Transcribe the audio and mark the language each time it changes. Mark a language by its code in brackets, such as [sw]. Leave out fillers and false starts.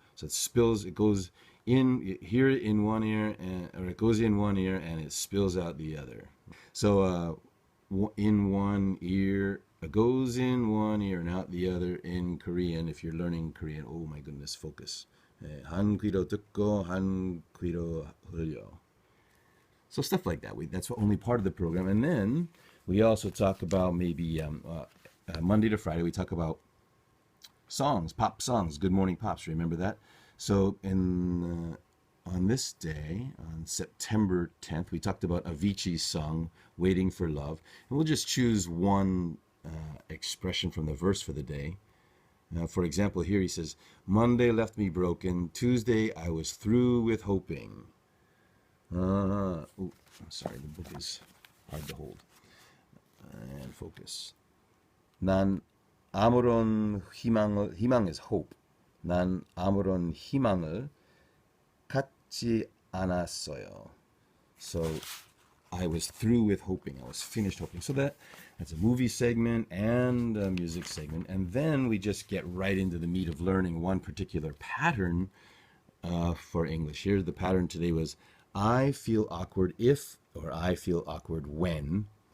[en] So it spills, it goes in here in one ear, or it goes in one ear and it spills out the other. So in one ear, goes in one ear and out the other in Korean. If you're learning Korean, oh my goodness, focus. [ko] 한 귀로 듣고 한 귀로 흘려. [en] So stuff like that. That's only part of the program. And then we also talk about maybe Monday to Friday, we talk about songs, pop songs, Good Morning Pops. Remember that? So on this day, on September 10th, we talked about Avicii's song, Waiting for Love. And we'll just choose one expression from the verse for the day. For example, here he says, Monday left me broken. Tuesday I was through with hoping. I'm sorry, the book is hard to hold. And focus. [ko] 난 아무런 희망 [en] is hope. [ko] 난 아무런 희망을 갖지 않았어요. [en] So I was through with hoping. I was finished hoping. So that's a movie segment and a music segment. And then we just get right into the meat of learning one particular pattern for English. Here the pattern today was I feel awkward if, or I feel awkward when.